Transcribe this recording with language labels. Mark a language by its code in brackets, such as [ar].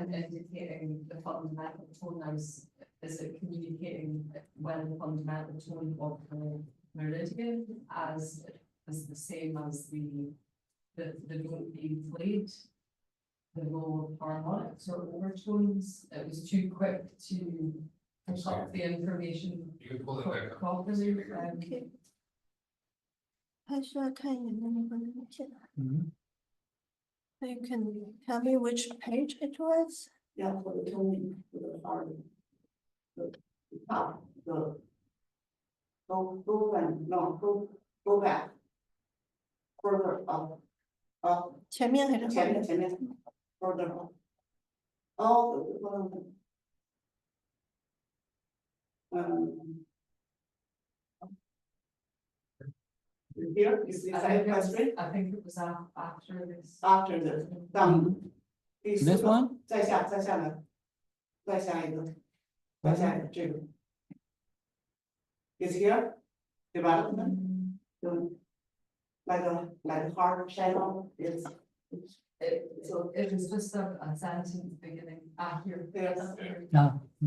[en] And indicating the fundamental tone is it communicating when the fundamental tone of the meridian as the same as the note being played, the role of harmonics or overtones. It was too quick to pick up the information You can pull it back up. properly. Okay. [zh] 还是要看你能不能理解。 [en] So you can tell me which page it was? Yeah, for the toning, for the hard. The top, the. Go back, no, go back. Further up, [zh] 前面还是后面？前面， [en] further up. Oh, here is the same question I think it was after this. after the down. This one? [zh] 再下来，再下一个，再下一个这个。 [en] Is here development, like a hard channel is. So it was just a sentence beginning after. Yes. No.